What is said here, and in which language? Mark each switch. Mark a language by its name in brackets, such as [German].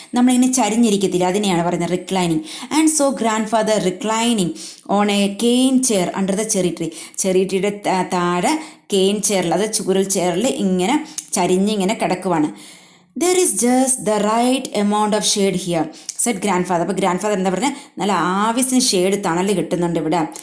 [Malayalam] നമ്മളിങ്ങനെ ചരിഞ്ഞിരിക്കത്തില്ല, അതിനെയാണ് പറയുന്നത് reclining. [English] and saw grandfather reclining on a cane chair under the cherry tree. [Malayalam] Cherry ട്രീയുടെ താഴെ കെയിൻ ചെയറിൽ, അത് ചൂരൽ ചെയറിൽ ഇങ്ങനെ ചരിഞ്ഞിങ്ങനെ കിടക്കുവാണ്. [English] There is just the right amount of shade here, said grandfather. [Malayalam] അപ്പോൾ ഗ്രാൻഡ് ഫാദർ എന്താ പറഞ്ഞാൽ? നല്ല ആവശ്യത്തിന് ഷെയ്ഡ്, തണൽ കിട്ടുന്നുണ്ട് ഇവിടെ.